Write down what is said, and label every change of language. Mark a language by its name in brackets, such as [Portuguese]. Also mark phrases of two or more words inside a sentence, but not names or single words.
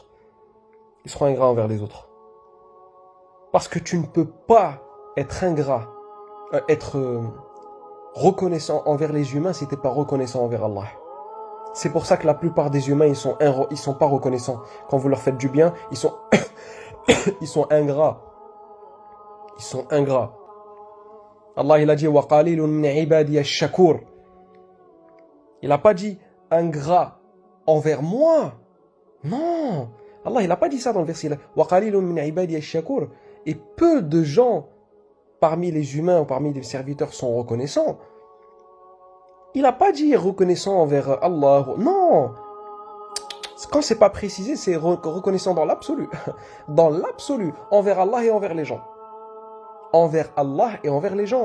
[French] Ils seront ingrats envers les autres. Parce que tu ne peux pas être ingrat, reconnaissant envers les humains si tu n'es pas reconnaissant envers Allah. C'est pour ça que la plupart des humains, ils sont pas reconnaissants. Quand vous leur faites du bien, ils sont ingrats. Ils sont ingrats. Allah, il a dit « [Arabic] Wa qalilun min ibadiya ash-shakur [French] » Il n'a pas dit « ingrat envers moi ». Non. Allah, il n'a pas dit ça dans le verset. « [Arabic] Wa qalilun min ibadiya ash-shakur [French] » Et peu de gens parmi les humains ou parmi les serviteurs sont reconnaissants. Il n'a pas dit reconnaissant envers Allah. Non. Quand c'est pas précisé, c'est reconnaissant dans l'absolu. Dans l'absolu, envers Allah et envers les gens. Envers Allah et envers les gens.